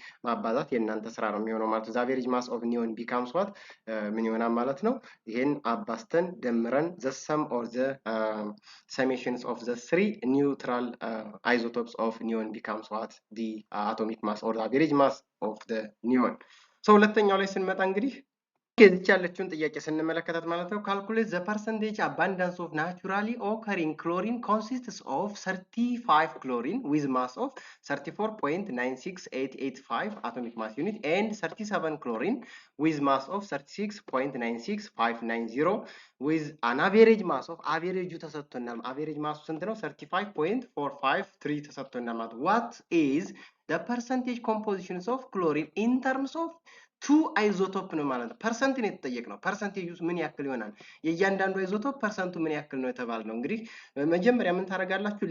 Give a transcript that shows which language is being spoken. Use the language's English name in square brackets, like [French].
[Amharic] ማባዛት የእናንተ ስራ ነው የሚሆነው ማለት ነው። [English] the average mass of neon becomes what [Amharic] ምን ይሆናል ማለት ነው። ይሄን አባስተን ደምረን [English] the sum or the summations of the three neutral isotopes of neon becomes what the atomic mass or the average mass of the neon. so [Amharic] ሁለተኛው ላይ ስንመጣ እንግዲህ እዚህ ያለችውን ጥያቄ ስንመለከታት ማለት ነው [English] calculate the percentage abundance of naturally occurring chlorine consists of 35 chlorine with mass of 34.96885 atomic mass unit and 37 chlorine with mass of 36.96590 with an average mass of average ተሰጥቶናል። average mass [Amharic] ስንት ነው? 35.453 ተሰጥቶናል ማለት [English] what is the percentage compositions of chlorine in terms of [Amharic] ቱ አይዞቶፕ ነው ማለት ነው። ፐርሰንት ነው የተጠየቅነው። ፐርሰንቴጁ ምን ያክል ይሆናል? የእያንዳንዱ አይዞቶፕ ፐርሰንቱ ምን ያክል ነው የተባልነው። እንግዲህ መጀመሪያ ምን ታደርጋላችሁ?